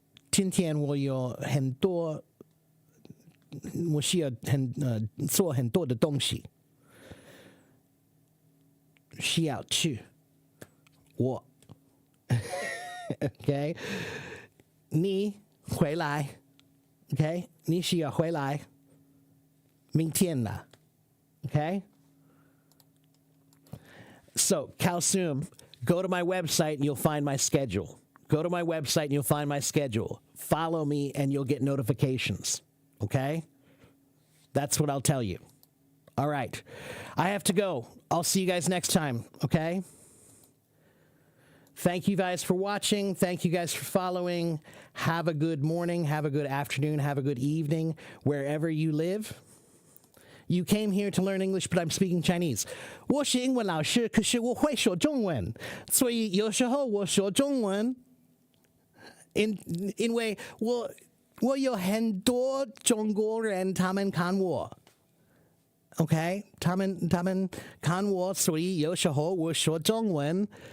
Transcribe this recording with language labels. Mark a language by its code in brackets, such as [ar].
[zh] 今天我有很多，我需要做很多的东西，需要去。我 ，OK， 你回来 ，OK， 你需要回来，明天了 ，OK。 [en] So, Kalsum, go to my website and you'll find my schedule. Go to my website and you'll find my schedule. Follow me and you'll get notifications. Okay? That's what I'll tell you. All right. I have to go. I'll see you guys next time. Okay? Thank you guys for watching. Thank you guys for following. Have a good morning. Have a good afternoon. Have a good evening. Wherever you live. You came here to learn English, but I'm speaking Chinese. [zh] 我是英文老师，可是我会说中文，所以有时候我说中文。因为我有很多中国人，他们看我。 OK， 他们看我，所以有时候我说中文。